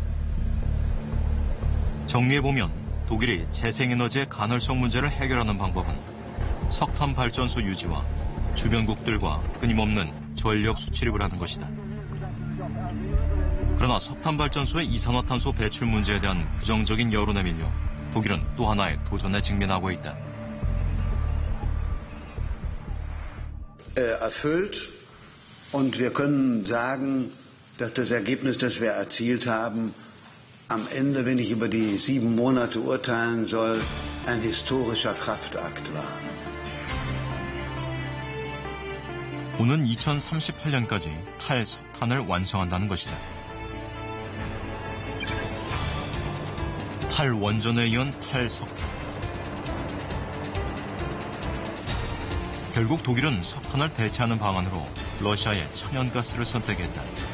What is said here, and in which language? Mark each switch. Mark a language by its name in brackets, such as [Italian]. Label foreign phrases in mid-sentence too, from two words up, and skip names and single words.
[Korean] 정리해보면 독일이 재생에너지의 간헐성 문제를 해결하는 방법은 석탄 발전소 유지와 주변국들과 끊임없는 전력 수출입을 하는 것이다. 그러나 석탄 발전소의 이산화탄소 배출 문제에 대한 부정적인 여론에 밀려 독일은 또 하나의 도전에 직면하고 있다. [German] Erfüllt. Und wir können sagen, dass das Ergebnis, das wir erzielt haben, am Ende, wenn ich über die 7 Monate urteilen soll, ein historischer Kraftakt war. [Korean] 오는 2038년까지 탈석탄을 완성한다는 것이다. 탈원전에 이은 탈석탄. 결국 독일은 석탄을 대체하는 방안으로 러시아의 천연가스를 선택했다.